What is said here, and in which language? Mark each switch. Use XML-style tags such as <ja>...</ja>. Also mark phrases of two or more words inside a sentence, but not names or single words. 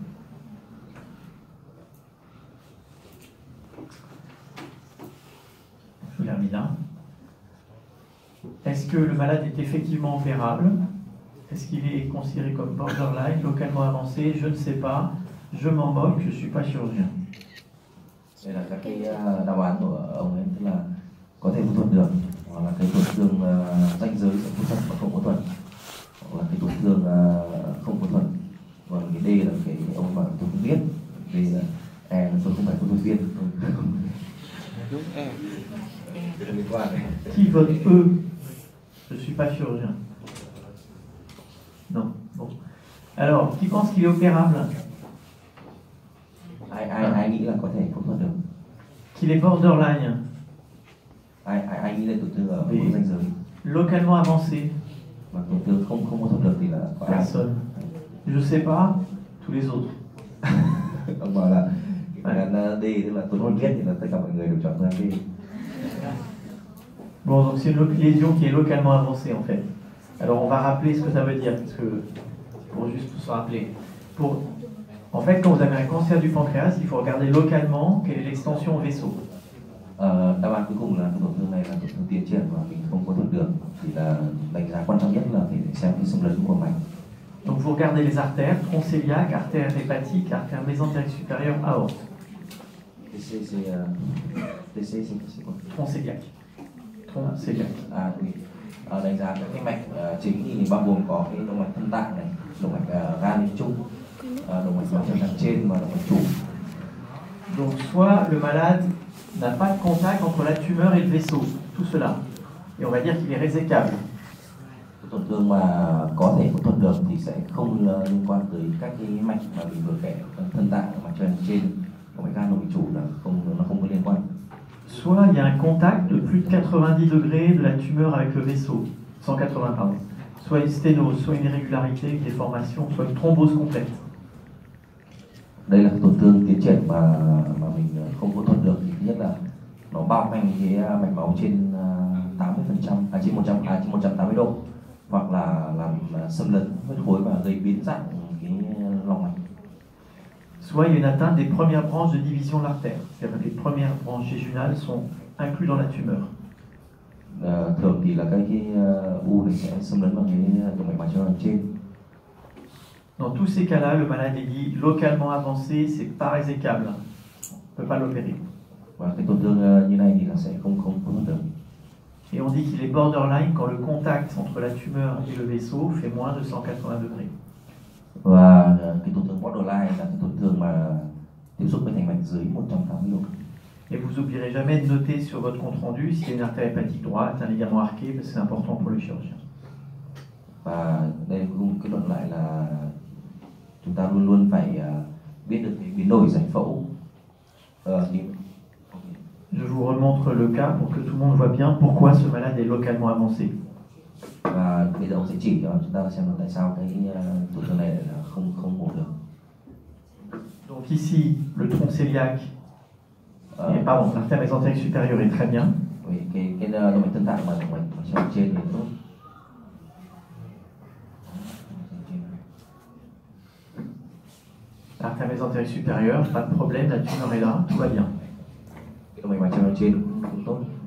<fr>Je l'ai remis là. Est-ce que le malade est effectivement opérable? Est-ce qu'il est considéré comme borderline, localement avancé? Je ne sais pas. Je m'en moque, je ne suis pas chirurgien.</fr> <vi>Đây là các cái đáp án của ông ấy, tức là có thể phẫu thuật được, hoặc là cái tổn thương ranh giới sẽ phẫu thuật và không phẫu thuật, hoặc là cái tổn thương không phẫu thuật. Còn cái D là cái ông bảo tôi không biết, D là E là tôi không phải phẫu thuật viên. Đúng E. Liên quan đấy.</vi> <fr>Qui vote E? Je ne suis pas chirurgien. Non. Bon. Alors, qui pense qu'il est opérable?</fr> <vi>Ai nghĩ là có thể phẫu thuật được?</vi> <fr>Qu'il est borderline?</fr> <vi>Ai nghĩ là tổn thương ở Vì- vùng ranh giới</vi> <fr>Localement avancé?</fr> <vi>mà tổn thương không phẫu thuật được thì là có ai?</vi> <fr>Personne. Je ne sais pas. Tous les autres.</fr> <vi>Ông bảo là cái phương án D, tức là tôi không biết, thì là tất cả mọi người đều chọn phương án D.</vi> <fr>Bon, donc c'est une lésion qui est localement avancée en fait. Alors on va rappeler ce que ça veut dire, parce que pour juste se rappeler. En fait, quand vous avez un cancer du pancréas, il faut regarder localement quelle est l'extension au vaisseau.</fr> <vi>Đáp án cuối cùng là cái tổn thương này là tổn thương tiến triển và mình không phẫu thuật được, thì là đánh giá quan trọng nhất là phải xem cái xâm lấn của mạch.</vi> <fr>Donc vous regardez les artères, tronc cœliaque, artère hépatique, artère mésentérique supérieure, aorte. TC c'est quoi? Tronc cœliaque. Tronc cœliaque.</fr> <vi>Đánh giá các cái mạch chính thì bao gồm có cái động mạch thân tạng này, động mạch gan linh trung, động mạch chân thằng trên và động mạch chủ.</vi> <fr>Donc soit le malade n'a pas de contact entre la tumeur et le vaisseau, tout cela. Et on va dire qu'il est résécable.</fr> <vi>Tổn thương mà có thể phẫu thuật được thì sẽ không liên quan tới các cái mạch mà mình vừa kể, thân tạng, mạch chân trên, động mạch gan, động mạch chủ là nó không có liên quan.</vi> <fr>Soit il y a un contact de plus de 90 degrés de la tumeur avec le vaisseau, 180 pardon. Soit une sténose, soit une irrégularité, une déformation, soit une thrombose complète.</fr> <vi>Đây là tổn thương tiến triển mà mình không phẫu thuật được, thì thứ nhất là nó bao quanh cái mạch máu trên 80%, trên 180 độ, hoặc là làm xâm lấn huyết khối và gây biến dạng cái lòng mạch.</vi> <fr>Soit il y a une atteinte des premières branches de division de l'artère, c'est-à-dire que les premières branches jéjunales sont incluses dans la tumeur.</fr> <vi>Thường thì là cái u này sẽ xâm lấn vào cái động mạch máu trên.</vi> <fr>Dans tous ces cas-là, le malade est dit localement avancé, c'est pas résécable, on ne peut pas l'opérer.</fr> <vi>Và cái tổn thương như này thì là sẽ không phẫu thuật được.</vi> <fr>Et on dit qu'il est borderline quand le contact entre la tumeur et le vaisseau fait moins de 180 degrés.</fr> <vi>Và cái tổn thương borderline là cái tổn thương mà tiếp xúc với thành mạch dưới 180 độ.</vi> <fr>Et vous n'oublierez jamais de noter sur votre compte-rendu s'il y a une artère hépatique droite, un ligament arqué, parce que c'est important pour le chirurgien.</fr> <vi>Và đây cũng kết luận lại là chúng ta luôn luôn phải biết được cái biến đổi giải phẫu.</vi> <fr>Je vous remontre le cas pour que tout le monde voit bien pourquoi ce malade est localement avancé.</fr> <vi>Và bây giờ ông sẽ chỉ cho chúng ta xem là tại sao cái tổn thương này là không mổ được.</vi> <fr>Donc ici, le tronc cœliaque, pardon, l'artère mésentérique supérieure est très bien.</fr> <vi>Cái động mạch thân tạng và động mạch trên thì tốt.</vi> <fr>L'artère mésentérique supérieure, pas de problème, la tumeur est là, tout va bien.</fr> <vi>Cái động mạch trên cũng tốt.</vi>